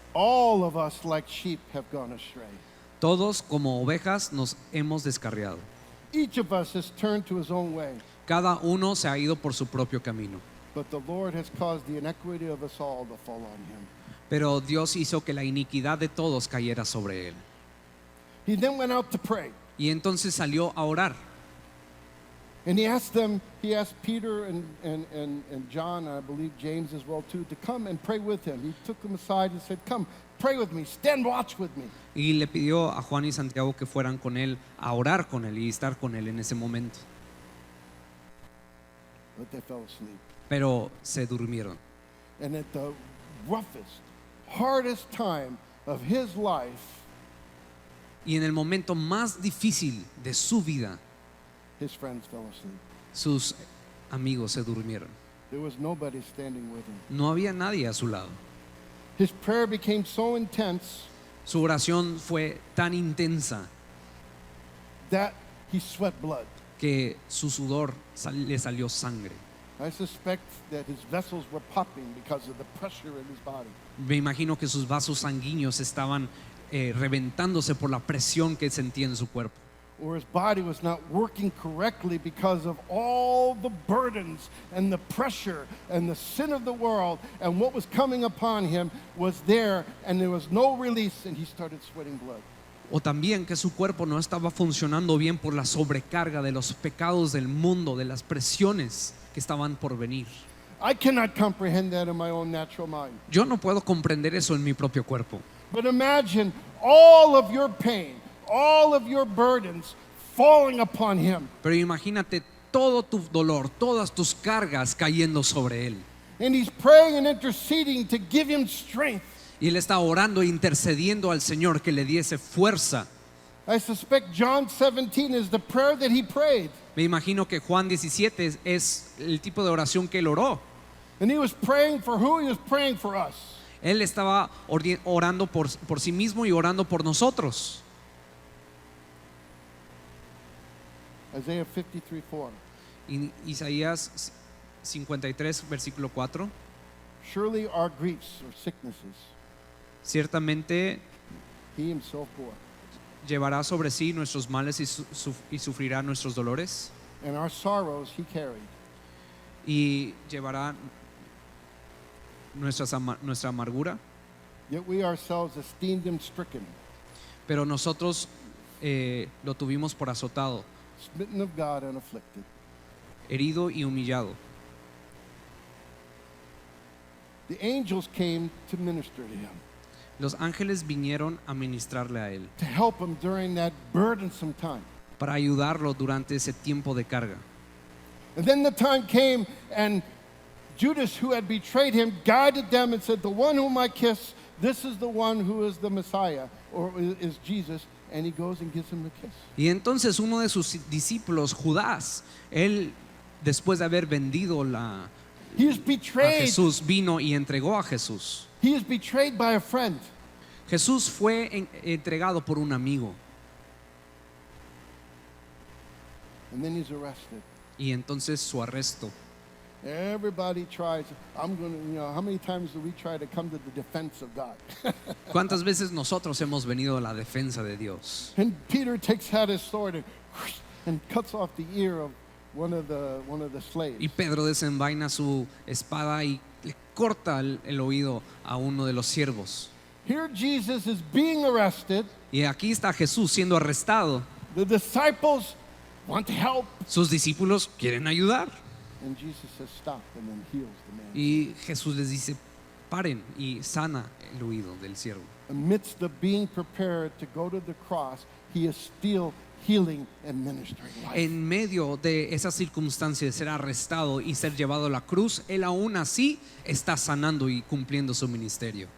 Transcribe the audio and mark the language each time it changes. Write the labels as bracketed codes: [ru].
[en] All of us like sheep have gone astray. [es] Todos como ovejas nos hemos descarriado. [en] Each of us has turned to his own way, [es] Cada uno se ha ido por su propio camino. [en] but the Lord has caused the iniquity of us all to fall on him. [es] Pero Dios hizo que la iniquidad de todos cayera sobre él. [en] He then went out to pray, [es] Y entonces salió a orar. [en] and he asked Peter and John, and I believe James as well too, to come and pray with him. He took them aside and said, come, pray with me, stand watch with me. [es] Y le pidió a Juan y Santiago que fueran con él a orar con él y estar con él en ese momento. [en] But they fell asleep. [es] Pero se durmieron. [en] And at the roughest, hardest time of his life, [es] Y en el momento más difícil de su vida, [en] his friends fell asleep. [es] sus amigos se durmieron. [en] There was nobody standing with him. [es] No había nadie a su lado. [en] His prayer became so intense [es] Su oración fue tan intensa [en] that he sweat blood. [es] que su sudor le salió sangre. [en] I suspect that his vessels were popping because of the pressure in his body. [es] Me imagino que sus vasos sanguíneos estaban reventándose por la presión que sentía en su cuerpo. [en] Or his body was not working correctly because of all the burdens and the pressure and the sin of the world, and what was coming upon him was there, and there was no release, and he started sweating blood. [es] O también que su cuerpo no estaba funcionando bien por la sobrecarga de los pecados del mundo, de las presiones que estaban por venir. [en] I cannot comprehend that in my own natural mind. [es] Yo no puedo comprender eso en mi propio cuerpo. [en] But imagine all of your pain, all of your burdens falling upon him. [es] Pero imagínate todo tu dolor, todas tus cargas cayendo sobre él. [en] And he's praying and interceding to give him strength. [es] Y él está orando e intercediendo al Señor que le diese fuerza. [en] I suspect John 17 is the prayer that he prayed. [es] Me imagino que Juan 17 es el tipo de oración que él oró. [en] And he was praying for who? He was praying for us. [es] Él estaba orando por sí mismo y orando por nosotros. [en] Isaiah 53:4. [es] Isaías 53, versículo 4. [en] Surely our griefs or sicknesses [es] Ciertamente [en] he himself bore, [es] llevará sobre sí nuestros males y sufrirá nuestros dolores. [en] and our sorrows he carried. [es] Y llevará nuestra amargura. [en] Yet we ourselves esteemed him stricken, [es] Pero nosotros lo tuvimos por azotado, [en] smitten of God and afflicted. [es] herido y humillado. [en] The angels came to minister to him, [es] Los ángeles vinieron a ministrarle a él [en] to help him during that burdensome time. [es] para ayudarlo durante ese tiempo de carga. [en] And then the time came, and Judas, who had betrayed him, guided them and said, "The one whom I kiss, this is the one who is the Messiah, or is Jesus." And he goes and gives him the kiss. [es] Y entonces uno de sus discípulos, Judas, él después de haber vendido [en] He is a betrayed. [es] Jesús, vino y entregó a Jesús. [en] He is betrayed by a friend. [es] Jesús fue entregado por un amigo [en] And then he's arrested. [es] y entonces su arresto. [en] Everybody tries. I'm going to, how many times do we try to come to the defense of God? [es] ¿Cuántas veces nosotros hemos venido a la defensa de Dios? [en] And Peter takes out his sword and cuts off the ear of one of the slaves. [es] Y Pedro desenvaina su espada y le corta el oído a uno de los siervos. [en] Here Jesus is being arrested. [es] Y aquí está Jesús siendo arrestado. [en] The disciples want to help. [es] Sus discípulos quieren ayudar. [en] And Jesus says, "Stop," and then heals the man. [es] Y Jesús les dice, paren, y sana el oído del siervo. [en] Amidst the being prepared to go to the cross, he is still healing and ministering life. [es] En medio de esa circunstancia de ser arrestado y ser llevado a la cruz, él aún así está sanando y cumpliendo su ministerio.